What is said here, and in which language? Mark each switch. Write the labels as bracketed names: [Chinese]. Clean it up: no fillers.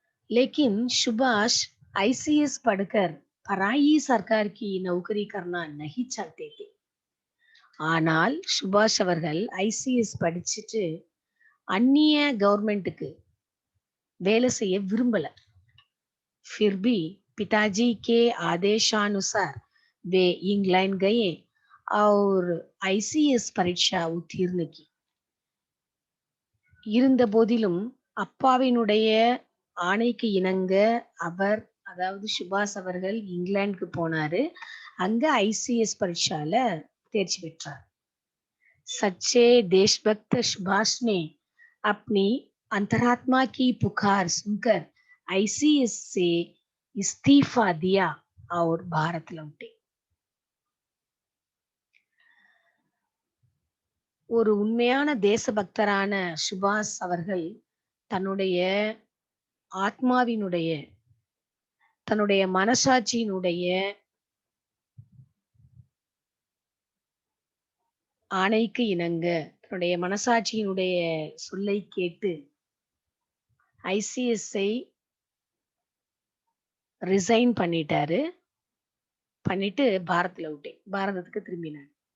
[Hindi] लेकिन सुभाष ICS पढ़कर पराई सरकार की नौकरी करना नहीं चाहते थे. [Tamil] ஆனால் சுபாஷ் அவர்கள் ICS படிச்சுட்டு அந்நிய கவர்மெண்ட்டுக்கு வேலை செய்ய விரும்பல. [Hindi] फिर भी पिताजी के आदेशानुसार वे इंग्लैंड गए और ICS परीक्षा उत्तीर्ण की. [Tamil] இருந்த போதிலும் அப்பாவினுடைய ஆணைக்கு இணங்க அவர் அதாவது சுபாஷ் அவர்கள் இங்கிலாந்துக்கு போனாரு. அங்க ICS பரீட்சால தேர்ச்சி பெற்றார். [Hindi] सच्चे देशभक्त सुभाष ने अपनी अंतरात्मा की पुकार सुनकर ICS से इस्तीफा दिया और भारत लौटे. [Tamil] ஒரு உண்மையான தேசபக்தரான சுபாஷ் அவர்கள் தன்னுடைய ஆத்மாவினுடைய தன்னுடைய மனசாட்சியினுடைய ஆணைக்கு இணங்க தன்னுடைய மனசாட்சியினுடைய சொல்லை கேட்டு ICS-ஐ ரிசைன் பண்ணிட்டு பாரதத்துக்கு திரும்பினார்.